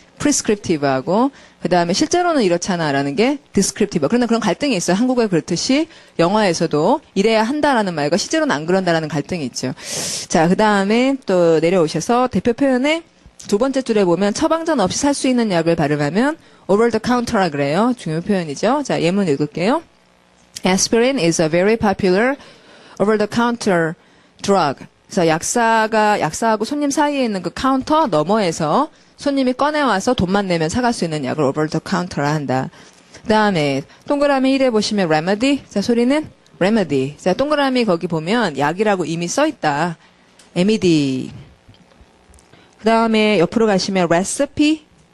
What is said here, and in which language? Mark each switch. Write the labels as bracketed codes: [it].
[ko] 프리스크립티브하고, 그 다음에 실제로는 이렇잖아라는 게 디스크립티브. 그런데 그런 갈등이 있어요. 한국에 그렇듯이 영화에서도 이래야 한다라는 말과 실제로는 안 그런다라는 갈등이 있죠. 자, 그 다음에 또 내려오셔서 대표 표현에 두 번째 줄에 보면 처방전 없이 살 수 있는 약을 발음하면 over the counter라 그래요. 중요 표현이죠. 자, 예문 읽을게요. [en] Aspirin is a very popular over the counter drug. [ko] 그래서 약사하고 손님 사이에 있는 그 카운터 너머에서 손님이 꺼내와서 돈만 내면 사갈 수 있는 약을 over the counter라 한다. 그 다음에 동그라미 1에 보시면 remedy. 자, 소리는 remedy. 자, 동그라미 거기 보면 약이라고 이미 써있다. MED. 그 다음에 옆으로 가시면 recipe.